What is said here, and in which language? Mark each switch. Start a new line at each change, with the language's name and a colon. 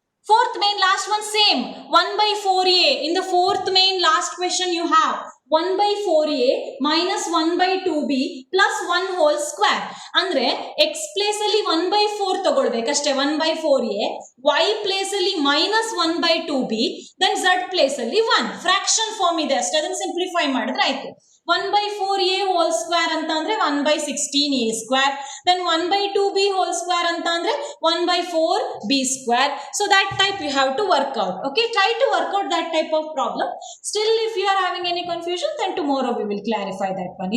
English: 4th main, last one same, 1 by 4a. In the 4th main, last question you have 1 by 4a minus 1 by 2b plus 1 whole square.
Kannada: Andre
English: x place
Kannada: ಅಲ್ಲಿ
English: 1 by 4
Kannada: ತಗೊಳ್ಬೇಕಷ್ಟೇ,
English: 1 by 4a, y place ಅಲ್ಲಿ minus 1 by 2b, then z place ಅಲ್ಲಿ 1.
Kannada: Fraction form ಇದೆ ಅಷ್ಟೇ, ಅದನ್ನು simplify ಮಾಡಿದ್ರೆ ಆಯ್ತು.
English: 1 by 4a whole square
Kannada: ಅಂತ ಅಂದ್ರೆ
English: 1 by 16a square. Then 1 by 2b whole square
Kannada: ಅಂತ ಅಂದ್ರೆ
English: 1 by 4b square. So that type you have to work out. Okay, try to work out that type of problem. Still if you are having any confusion, then tomorrow we will clarify that one.